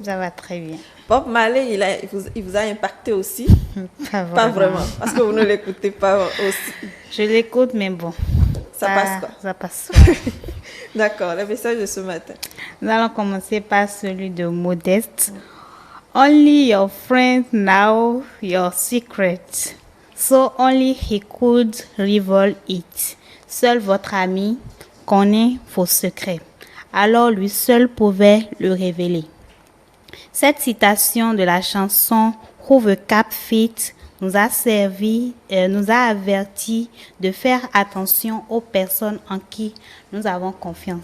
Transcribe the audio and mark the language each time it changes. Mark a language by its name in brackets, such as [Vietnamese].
[French] Ça va très bien. Bob Marley, il vous a impacté aussi? Pas vraiment, parce que vous ne l'écoutez pas aussi. Je l'écoute, mais bon. Ça passe quoi? Ça passe. D'accord, le message de ce matin. Nous allons commencer par celui de Modeste. [English] Only your friend know your secret, so only he could reveal it. [French] Seul votre ami connaît vos secrets, alors lui seul pouvait le révéler. Cette citation de la chanson Who the Cap Fit nous a averti de faire attention aux personnes en qui nous avons confiance.